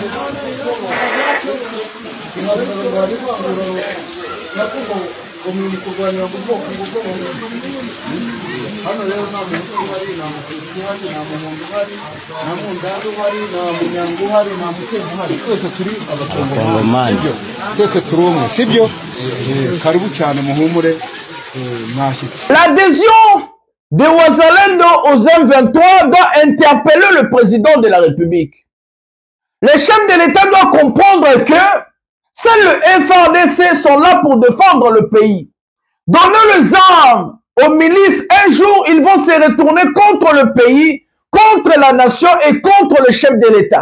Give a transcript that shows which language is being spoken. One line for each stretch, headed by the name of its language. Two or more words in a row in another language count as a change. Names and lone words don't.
Kinyarwanda: hari ivangura nakuko umuntu kurwanira mu bwoko hano rero nta muntu uhari nta mukristo uhari nta muhungu uhari nta mundandi uhari nta munyango uhari nta mutembo uhari twese turi abakongomani twese turi umwe sibyo karibu cyane muhumure mwashyitsi.
French: L'adhésion de Wazalendo aux M23 doit interpeller le président de la République. Les chefs de l'État doivent comprendre que seuls le FARDC sont là pour défendre le pays. Donnez les armes aux milices, un jour ils vont se retourner contre le pays, contre la nation et contre le chef de l'État.